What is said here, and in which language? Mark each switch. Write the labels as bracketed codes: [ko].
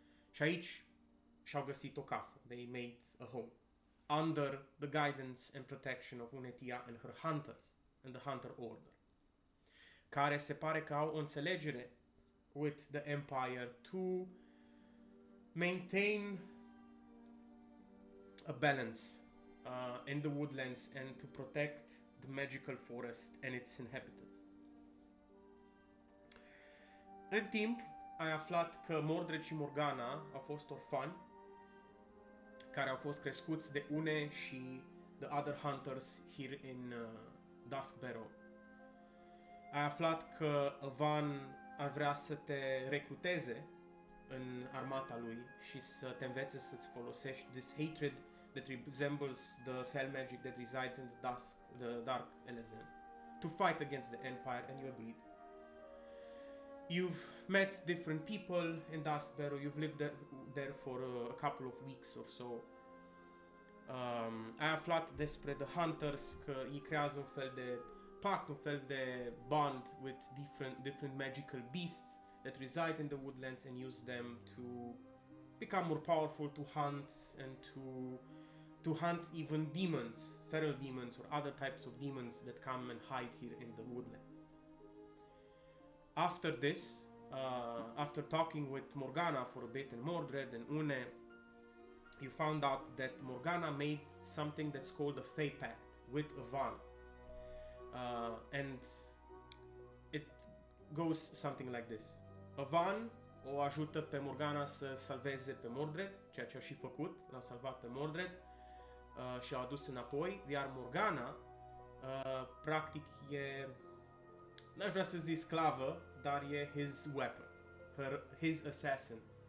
[ro] Și aici și-au găsit o casă. [en] They made a home under the guidance and protection of Unetia and her hunters and the Hunter Order, [ro] care se pare că au o înțelegere [en] with the Empire to maintain a balance in the woodlands and to protect the magical forest and its inhabitants. În timp, [ro] ai aflat că Mordred și Morgana au fost orfani care au fost crescuți de Une și [en] the other hunters here in Dusk Barrow. [ro] Ai aflat că Van ar vrea să te recruteze în armata lui și să te învețe să-ți folosești [en] this hatred that resembles the fell magic that resides in the dark Elezen, to fight against the Empire, and you agreed. You've met different people in Dusk Barrow. You've lived there for a couple of weeks or so. [ro] Ai aflat despre The Hunters, că ei creează un fel de [en] pact, un fel de bond with different magical beasts that reside in the woodlands and use them to become more powerful, to hunt and to hunt even demons, feral demons or other types of demons that come and hide here in the woodlands. After this, after talking with Morgana for a bit and Mordred and Une, you found out that Morgana made something that's called a Fey Pact with Van. And it goes something like this. [ro] Van o ajută pe Morgana să salveze pe Mordred, ceea ce a și făcut, l-a salvat pe Mordred și a adus înapoi, iar Morgana practic e, n-aș vrea să zic sclavă, dar e [en] his weapon, his assassin.